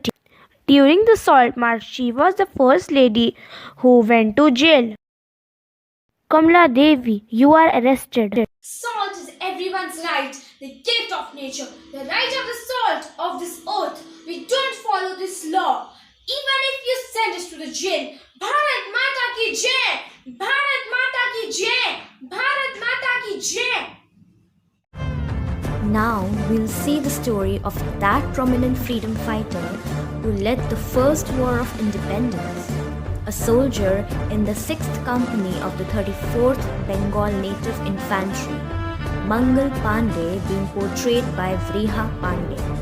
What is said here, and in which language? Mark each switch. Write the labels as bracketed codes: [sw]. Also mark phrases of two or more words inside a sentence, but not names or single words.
[en] During the Salt March, she was the first lady who went to jail. Kamala Devi, you are arrested. Salt is everyone's right, the gift of nature, the right of the salt of this earth. We don't follow this law. Even if you send us to the jail, [hi] भारत माता की जय! भारत माता की जय! भारत माता की जय! [en] Now we'll see the story of that prominent freedom fighter who led the first war of independence, a soldier in the 6th Company of the 34th Bengal Native Infantry, Mangal Pandey, being portrayed by Vriha Pandey.